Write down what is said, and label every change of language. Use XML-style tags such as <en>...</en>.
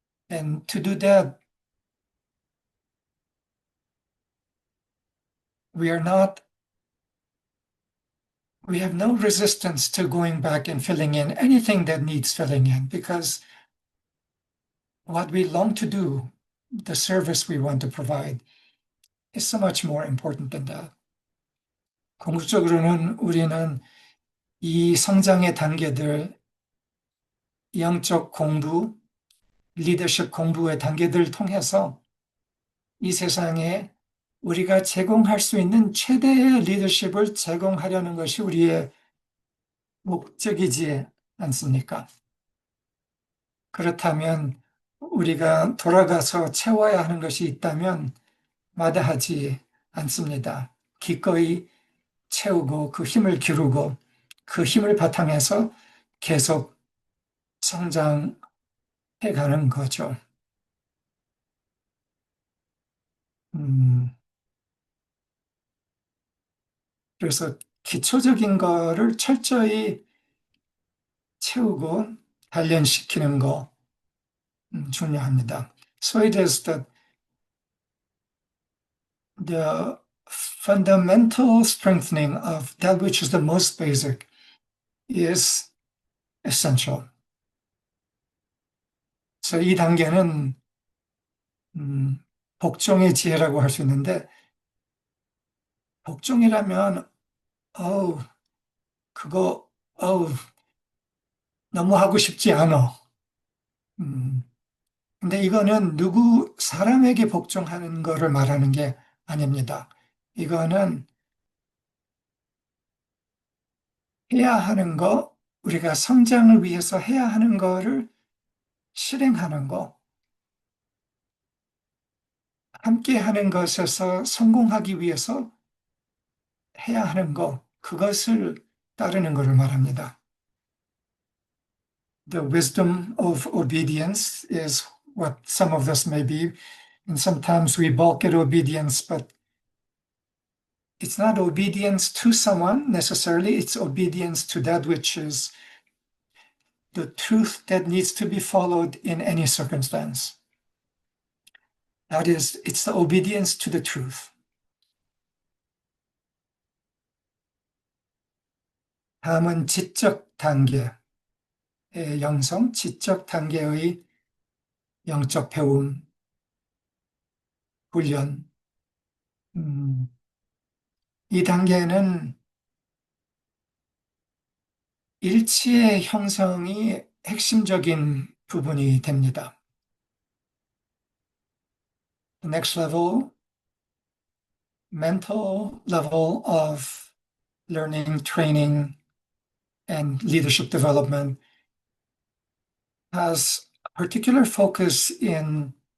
<en>And to do that, we have no resistance to going back and filling in anything that needs filling in because what we long to do, the service we want to provide, is so much more important than that.</en> <ko>궁극적으로는 우리는 이 성장의 단계들, 영적 공부, 리더십 공부의 단계들을 통해서 이 세상에 우리가 제공할 수 있는 최대의 리더십을 제공하려는 것이 우리의 목적이지 않습니까? 그렇다면 우리가 돌아가서 채워야 하는 것이 있다면 마다하지 않습니다. 기꺼이 채우고 그 힘을 기르고 그 힘을 바탕에서 계속 성장해 가는 거죠. 그래서 기초적인 거를 철저히 채우고 단련시키는 거 중요합니다.</ko> <en>So it is that the fundamental strengthening of that which is the most basic is essential.</en> <ko>그래서 이 단계는 복종의 지혜라고 할 수 있는데 복종이라면 어우 그거 어우 너무 하고 싶지 않아. 근데 이거는 누구 사람에게 복종하는 거를 말하는 게 아닙니다. 이거는 해야 하는 거, 우리가 성장을 위해서 해야 하는 거를 실행하는 거, 함께 하는 것에서 성공하기 위해서 해야 하는 거, 그것을 따르는 것을 말합니다.</ko> <en>The wisdom of obedience is what some of us may be, and sometimes we balk at obedience, but it's not obedience to someone necessarily, it's obedience to that which is the truth that needs to be followed in any circumstance. That is, it's the obedience to the truth.</en> <ko>다음은 지적 단계의 영성, 지적 단계의 영적 배움, 훈련. 이 단계는 일치의 형성이 핵심적인 부분이 됩니다.</ko> <en>The next level, mental level of learning, training, and leadership development has a particular focus in</en>